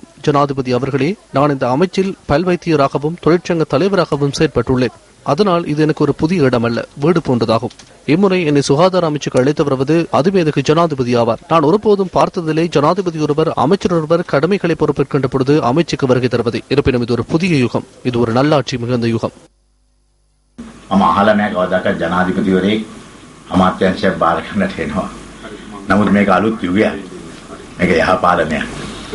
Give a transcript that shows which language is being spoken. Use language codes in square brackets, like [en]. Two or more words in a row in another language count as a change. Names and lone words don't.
[ta] ஜனாதிபதி அவர்களே, நான் இந்த அமைச்சில் பல்வைத்தியராகவும் தொழிற்சங்க தலைவராகவும் செயற்பட்டுள்ளேன். அதனால் இது எனக்கு ஒரு புதிய இடம் அல்ல, வீடு போன்றதாகும். இம்முறை என்னை சுகாதார அமைச்சுக்கு அழைத்து வருவது அதுவே எனக்கு ஜனாதிபதி ஆவார். நான் ஒருபோதும் பார்த்ததிலே ஜனாதிபதி ஒருவர் அமைச்சர் ஒருவர் கடமைகளை பொறுப்பேற்கின்ற பொழுது அமைச்சுக்கு வருகை தருவதை. இருப்பினும் இது ஒரு புதிய யுகம், இது ஒரு நல்லாட்சி மிகுந்த யுகம். [si] ජනාධිපතිවරේ අමාත්‍යංශයක් බාර ගන්නට එනවා. නමුත් මේක අලුත් යුගයක්. මේක යහපාලනයක්.